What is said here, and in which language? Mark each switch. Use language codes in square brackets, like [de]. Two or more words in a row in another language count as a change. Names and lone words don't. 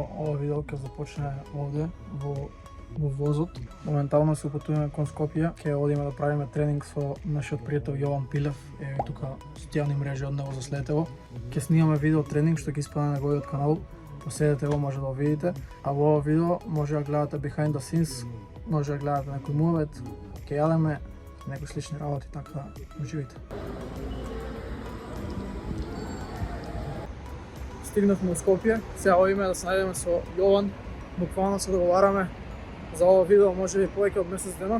[mk] Ова видео ќе започне овде во возот. Моментално се упатуваме кон Скопје. Ќе одиме да правиме тренинг со нашиот пријател Јован Пилев. Еве тука социјални мрежи од него заследете го. Ќе снимаме видео тренинг што ќе испадне на неговиот канал. Поседете го, може да го видите. А во ова видео може да гледате [en] behind the scenes, [mk] може да гледате некој мувет, ќе јадеме некои слични работи, така да уживите. Стигнавме во Скопје, сега одиме да се најдеме со Јован. Буквално се договараме за ова видео, може би повеќе од месец дена.